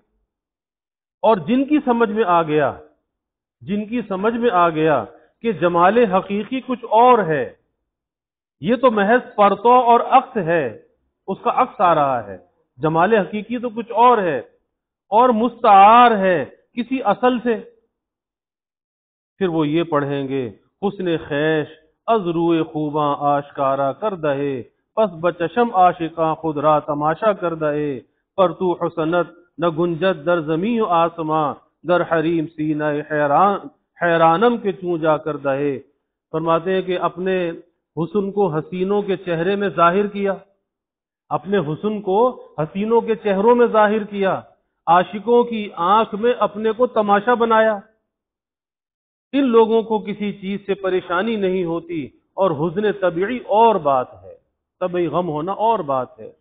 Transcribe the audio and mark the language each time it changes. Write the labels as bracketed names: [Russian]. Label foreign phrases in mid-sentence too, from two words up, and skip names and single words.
[Urdu] اور جن کی سمجھ میں آ گیا کہ جمال حقیقی کچھ اور ہے، یہ تو محض پرتو اور عکس ہے، اس کا عکس آ رہا ہے، جمال حقیقی تو کچھ اور ہے اور مستعار ہے کسی اصل سے، پھر وہ یہ پڑھیں گے [Persian] حسن خیش از روئے خوباں آشکارا کر دہے، پس بچشم عاشقاں خود را تماشا کر دہے، پر تو حسنت نہ گنجت در زمین و آسماں، در حریم سینہ حیرانم کے چوں جا کر دہے۔ [Urdu] فرماتے ہیں کہ اپنے حسن کو حسینوں کے چہرے میں ظاہر کیا، اپنے حسن کو حسینوں کے چہروں میں ظاہر کیا، عاشقوں کی آنکھ میں اپنے کو تماشا بنایا۔ ان لوگوں کو کسی چیز سے پریشانی نہیں ہوتی، اور حزن طبیعی اور بات ہے، طبعی غم ہونا اور بات ہے۔